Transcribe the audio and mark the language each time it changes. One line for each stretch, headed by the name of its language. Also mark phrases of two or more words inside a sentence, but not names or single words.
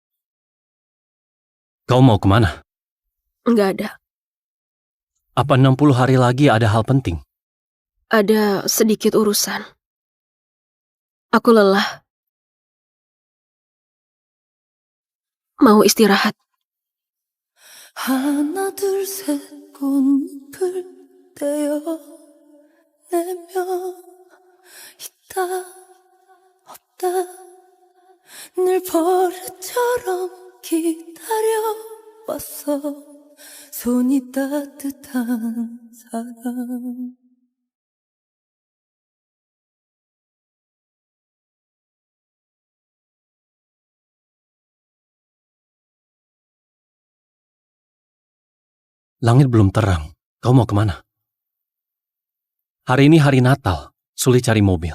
Indonesian: Kau mau kemana? Gak ada. Apa 60 hari lagi ada hal penting? Ada sedikit urusan. Aku lelah. Mau istirahat.
Korean: 하나 둘 셋 꽃잎을 떼어내며 있다 없다 늘 버릇처럼 기다려왔어 손이 따뜻한 사람
Indonesian: Langit belum terang. Kau mau kemana? Hari ini hari Natal. Sulit cari mobil.